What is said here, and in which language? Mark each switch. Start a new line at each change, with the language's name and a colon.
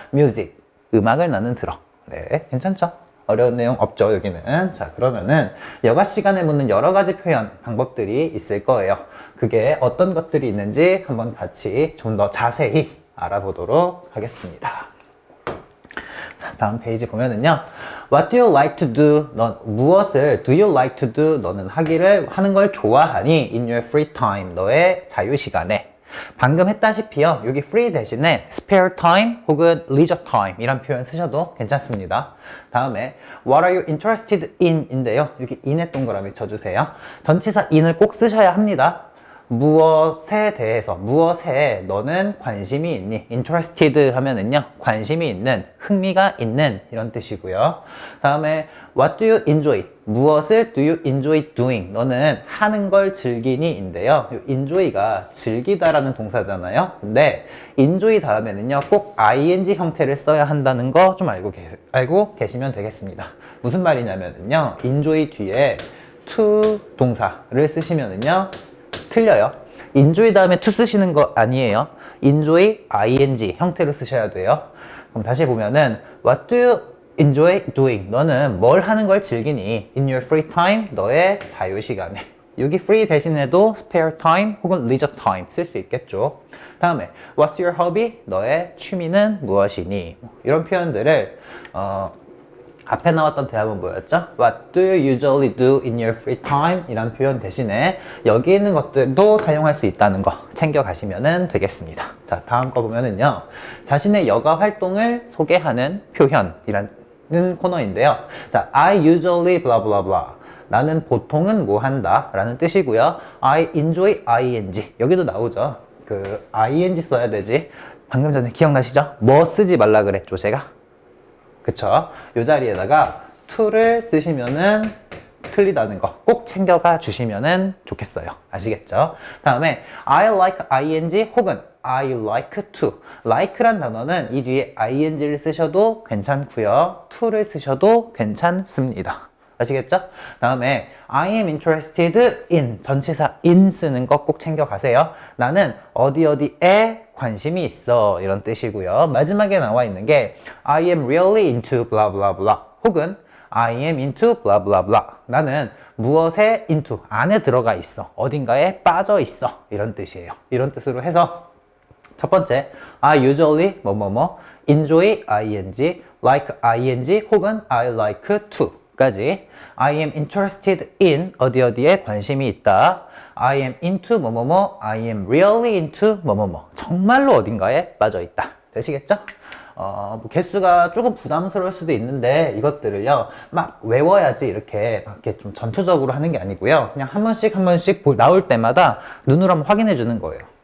English: music,
Korean: 음악을 나는 들어. 네, 괜찮죠? 어려운 내용 없죠, 여기는. 자, 그러면은 여가 시간에 묻는 여러 가지 표현, 방법들이 있을 거예요. 그게 어떤 것들이 있는지 한번 같이 좀 더 자세히 알아보도록 하겠습니다. 다음 페이지 보면은요,
English: What do you like to do?
Korean: 무엇을
English: do you like to do?
Korean: 너는 하는 걸 좋아하니?
English: In your free time,
Korean: 너의 자유시간에. 방금 했다시피요, 여기 free 대신에 spare time 혹은 leisure time 이란 표현 쓰셔도 괜찮습니다. 다음에
English: What are you interested in?
Korean: 인데요, 여기 in에 동그라미 쳐주세요. 전치사 in을 꼭 쓰셔야 합니다. 무엇에 대해서, 무엇에 너는 관심이 있니? interested 하면은요, 관심이 있는, 흥미가 있는 이런 뜻이고요. 다음에
English: what do you enjoy?
Korean: 무엇을
English: do you enjoy doing?
Korean: 너는 하는 걸 즐기니? 인데요, enjoy가 즐기다라는 동사잖아요. 근데 enjoy 다음에는요, 꼭 ing 형태를 써야 한다는 거 좀 알고 계시면 되겠습니다. 무슨 말이냐면은요, enjoy 뒤에 to 동사를 쓰시면은요, 틀려요. enjoy 다음에 to 쓰시는 거 아니에요. enjoy ing 형태로 쓰셔야 돼요. 그럼 다시 보면은
English: what do you enjoy doing?
Korean: 너는 뭘 하는 걸 즐기니?
English: In your free time,
Korean: 너의 자유시간에. 여기 free 대신에도 spare time 혹은 leisure time 쓸 수 있겠죠. 다음에
English: what's your hobby?
Korean: 너의 취미는 무엇이니? 이런 표현들을 앞에 나왔던 대답은 뭐였죠?
English: What do you usually do in your free time?
Korean: 이란 표현 대신에 여기 있는 것들도 사용할 수 있다는 거 챙겨가시면 되겠습니다. 자, 다음 거 보면은요, 자신의 여가 활동을 소개하는 표현이라는 코너인데요.
English: 자, I usually blah blah blah.
Korean: 나는 보통은 뭐 한다 라는 뜻이고요.
English: I enjoy ing.
Korean: 여기도 나오죠. ing 써야 되지. 방금 전에 기억나시죠? 뭐 쓰지 말라 그랬죠, 제가? 그쵸? 이 자리에다가 to를 쓰시면은 틀리다는 거 꼭 챙겨가 주시면은 좋겠어요. 아시겠죠? 다음에
English: I like ing
Korean: 혹은
English: I like to.
Korean: like란 단어는 이 뒤에 ing를 쓰셔도 괜찮고요, to를 쓰셔도 괜찮습니다. 아시겠죠? 다음에
English: I am interested in,
Korean: 전치사 in 쓰는 거 꼭 챙겨가세요. 나는 어디에 관심이 있어 이런 뜻이고요. 마지막에 나와 있는 게
English: I am really into blah blah blah
Korean: 혹은
English: I am into blah blah blah.
Korean: 나는 무엇에 into, 안에 들어가 있어, 어딘가에 빠져 있어 이런 뜻이에요. 이런 뜻으로 해서 첫 번째
English: I usually 뭐뭐뭐, enjoy ing, like ing 혹은 I like to 까지 I am interested in
Korean: 어디에 관심이 있다.
English: I am into 뭐뭐뭐, I am really into 뭐뭐뭐,
Korean: 정말로 어딘가에 빠져 있다. 되시겠죠? 개수가 조금 부담스러울 수도 있는데 이것들을요, 막 외워야지 이렇게 좀 전투적으로 하는 게 아니고요, 그냥 한 번씩 나올 때마다 눈으로 한번 확인해 주는 거예요.